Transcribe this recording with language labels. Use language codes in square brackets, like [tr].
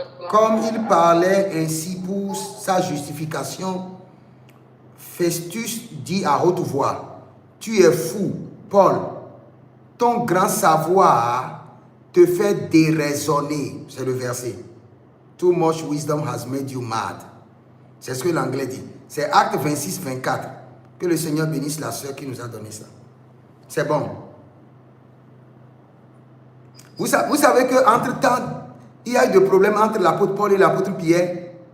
[fr] Comme il parlait ainsi pour sa justification, Festus dit à haute voix, tu es fou, Paul, ton grand savoir te fait déraisonner. C'est le verset. [en] Too much wisdom has made you mad. [fr] C'est ce que l'anglais dit. C'est Acte 26, 24. Que le Seigneur bénisse la sœur qui nous a donné ça. C'est bon. Vous savez qu'entre-temps, il y a eu des problèmes entre l'apôtre Paul et l'apôtre Pierre.